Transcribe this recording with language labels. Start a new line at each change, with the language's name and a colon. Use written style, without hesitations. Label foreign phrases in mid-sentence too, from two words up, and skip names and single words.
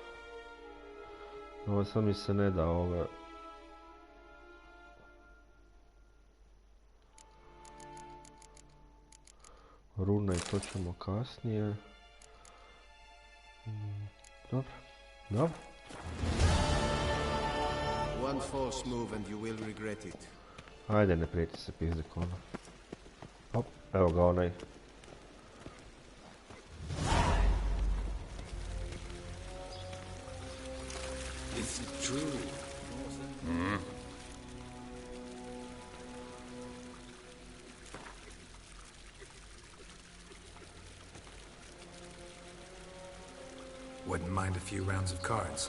Croatian: Ovo sad mi se ne da ove... rune i to ćemo kasnije. Dobro.
English: One false move and you will regret it.
Croatian: Ajde, ne prijeti se pizdik ono. Hop, evo ga onaj.
English: Is it true? Wouldn't mind a few rounds of cards.